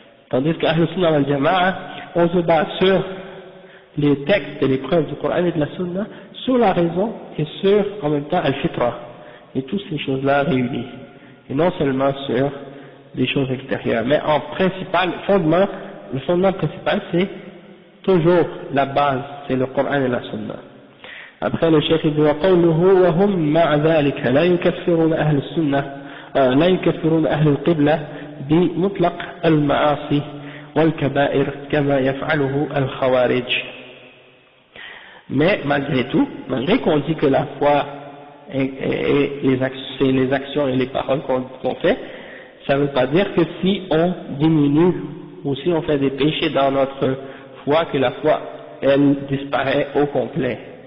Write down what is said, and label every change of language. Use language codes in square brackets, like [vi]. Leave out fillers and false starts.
[fr] Tandis qu'Ahl Sunnah wal Jama'a, on se base sur les textes et les preuves du Coran et de la Sunna, sur la raison et sur, en même temps, Al-Fitra, et toutes ces choses-là réunies, et non seulement sur des choses extérieures. Mais en principal, le fondement principal, c'est toujours la base, c'est le Coran et la Sunna. Après le cheikh dit [ar] وقوله وهم مع ذلك لا يكفرون أهل السنة لا يكفرون أهل القبلة بمطلق المعاصي والكبائر كما يفعله الخوارج. [fr] Mais malgré tout, malgré qu'on dit que la foi c'est les actions et les paroles qu'on fait, ça ne veut pas dire que si on diminue ou si on fait des péchés dans notre foi, que la foi elle disparaît au complet.